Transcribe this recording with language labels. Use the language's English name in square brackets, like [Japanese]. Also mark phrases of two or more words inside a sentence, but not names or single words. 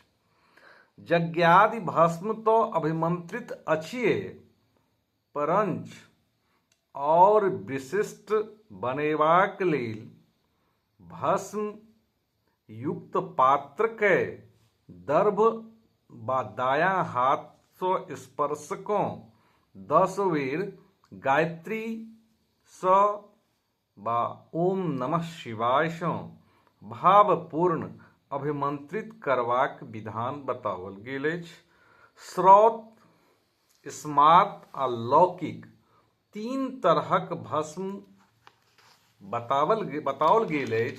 [Maithili] यज्ञादि भस्म तो अभिमंत्रित अछिए, परंच और विशिष्ट बनेबाक लेल भस्म युक्त पात्र के दर्भ वा दायां हाथ सँ स्पर्श कऽ 10 बेर गायत्री सँ वा [Sanskrit] ओम नमः शिवाय [Maithili] सँ भावपूर्ण अभिमंत्रित करबाक विधान बताओल गेल अछि। श्रौत, स्मार्त आ लौकिक तीन तरहक भस्म बताओल गेल अछि।